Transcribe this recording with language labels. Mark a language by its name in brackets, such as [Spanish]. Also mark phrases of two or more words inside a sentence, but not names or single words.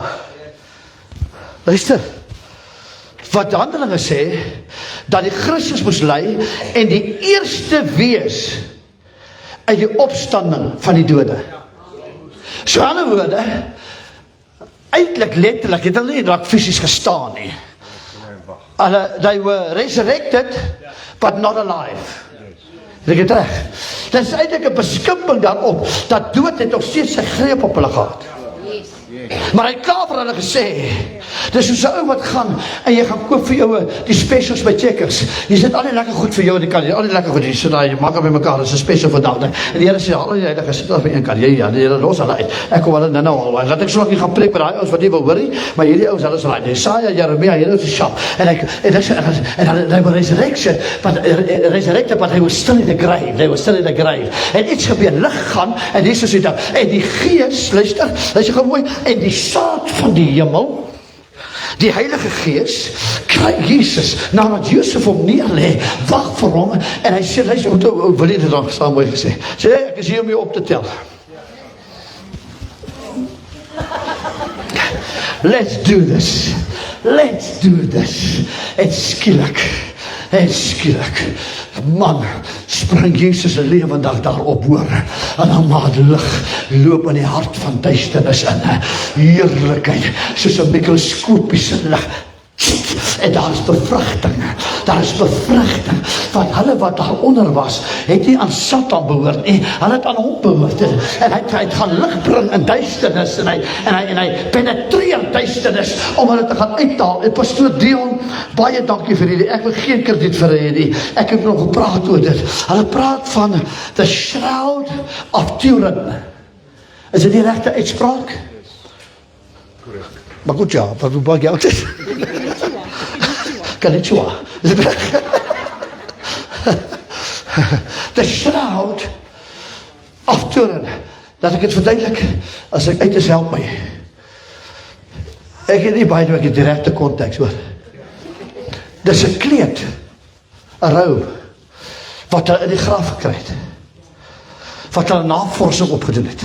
[Afrikaans] Luister, wat Handelinge sê, dat die Christus moes ly, en die eerste wees, uit die opstanding van die dode. So, ander woorde, eintlik letterlik, het hulle nie raak fisies gestaan nie. [English] They were resurrected, but not alive. [Afrikaans] Dit is reg. Dit is eintlik 'n beskimping daarop, dat dood het nog steeds sy greep op hulle gehad. Maar hy het klaar vir hulle gesê, dis soos 'n ou wat gaan, en jy gaan koop vir jou die specials by Checkers, jy sit al die lekker goed vir jou in die kant, al die lekker goed, jy sit daar, jy maak op by mekaar, dis 'n special vandag, en die Here sê, al die heilige sit daar by een kant, die Here los hulle uit, ek kom hulle nou al, laat ek so lank nie gaan preek met die ouens wat nie wil hoor nie, maar hierdie ouens, hulle is al, Jesaja, Jeremia, hierdie ouens is sharp, en [English] they were resurrected, but they were still in the grave, [Afrikaans] en iets gebeur, lig gaan, en Jesus het, en die gees, luister gou mooi, en die saad van die hemel, Die Heilige Gees kry Jesus, nadat Josef hom neerlê, wag vir hom, en hy sê, luister, wil jy dit dan saam mooi gesê, sê, ek is hier om jou op te tel. [English] Let's do this. Let's do this. [Afrikaans] En skielik, man, spring Jesus een lewendig daarop hoor, en dan maak lig loop in die hart van duisternis in, heerlikheid, soos 'n mikroskopiese lig, en daar is bevrugting, want hulle wat daaronder was, het nie aan Satan behoort nie, hulle het aan hom behoort, en hy het gaan lig bring in duisternis, en hy penetreer duisternis, om hulle te gaan uithaal, en pastoor Dion, baie dankie vir hierdie, ek wil geen krediet vir hierdie, ek heb nog gepraat oor dit, hulle praat van [English] the shroud of Turin, [Afrikaans] is dit die regte uitspraak? Maar goed ja, wat maak jy altijd? [English] Konnichiwa. The shroud of Turin. [Afrikaans] Dat ek het verduidelik, as ek uit is, help my. Ek het nie baie, ek het die regte konteks, hoor. Dis 'n kleed, 'n robe, wat hulle in die graf gekry het. Wat hulle navorsing opgedoen het.